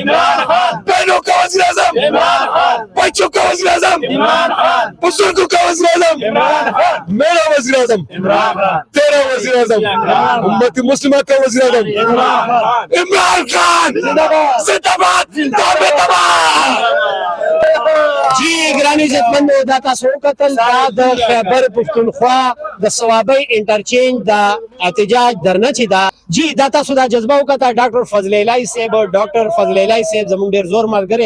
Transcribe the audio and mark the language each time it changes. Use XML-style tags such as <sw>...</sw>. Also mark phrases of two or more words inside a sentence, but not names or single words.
<ur>इमरान खान بہنوں کا وزیر اعظم इमरान खान بچوں کا وزیر اعظم इमरान खान بزرگوں کا وزیر اعظم इमरान खान میرا وزیر اعظم इमरान खान تیرا وزیر اعظم امت مسلمہ کا وزیر اعظم इमरान खान عمران خان زندہ باد</ur> <ps>جی ګراني عزتمندو دا تاسو وکتل دا د خیبر پښتونخوا د صوابۍ انټرچینج د احتجاج درنه چې دا جی دا تاسو دا جذبه وکړه ډاکټر فضل الهی صاحب او ډاکټر فضل الهی صاحب زموږ ډیر زور ملګری</ps>